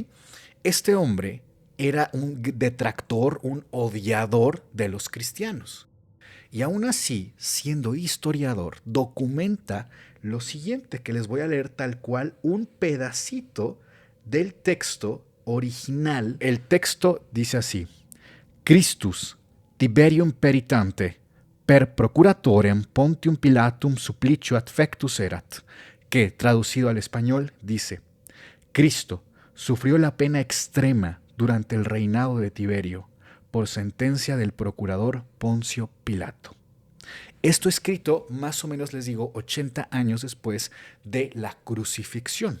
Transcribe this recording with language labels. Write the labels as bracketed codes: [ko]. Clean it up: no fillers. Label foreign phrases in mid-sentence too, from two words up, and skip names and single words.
[es] Este hombre era un detractor, un odiador de los cristianos. Y aún así, siendo historiador, documenta lo siguiente, que les voy a leer tal cual un pedacito del texto original. El texto dice así: [la] Christus, Tiberium peritante, per procuratorem Pontium Pilatum supplicio adfectus erat, [es] que, traducido al español, dice: Cristo sufrió la pena extrema durante el reinado de Tiberio, por sentencia del procurador Poncio Pilato. Esto escrito, más o menos les digo, 80 años después de la crucifixión.